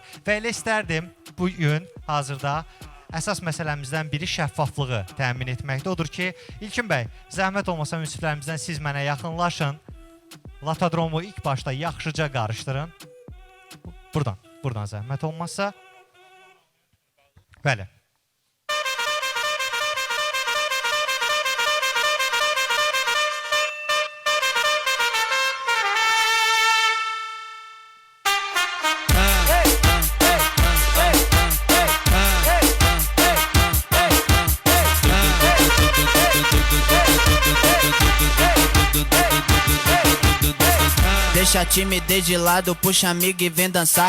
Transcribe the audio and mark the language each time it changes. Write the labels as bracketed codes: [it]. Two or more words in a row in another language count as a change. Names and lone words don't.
[az] Və elə istərdim bugün hazırda əsas məsələmizdən biri şəffaflığı təmin etməkdir. Odur ki, İlkin bəy, zəhmət olmasa müsiflərimizdən siz mənə yaxınlaşın. Latadromu ilk başda yaxşıca qarışdırın. Buradan zəhmət olmazsa. Bəli. [pt] Deixa a timidez de lado, puxa amigo e vem dançar.